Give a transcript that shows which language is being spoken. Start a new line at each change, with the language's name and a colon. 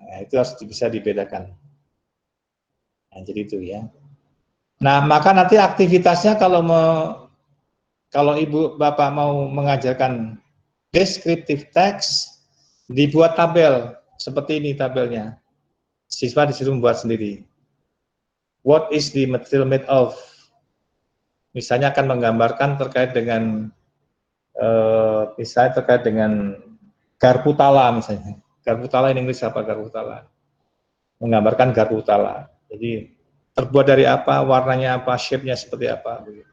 Indonesian: Nah, itu harus bisa dibedakan. Nah, jadi itu, ya. Nah, maka nanti aktivitasnya kalau Ibu Bapak mau mengajarkan descriptive text, dibuat tabel seperti ini tabelnya. Siswa disuruh membuat sendiri.
English: What is the material made of?
Indonesian: Misalnya akan menggambarkan terkait dengan misalnya terkait dengan garpu tala misalnya. Garpu tala in Inggris apa garpu tala? Menggambarkan garpu tala. Jadi terbuat dari apa, warnanya apa, shape-nya seperti apa.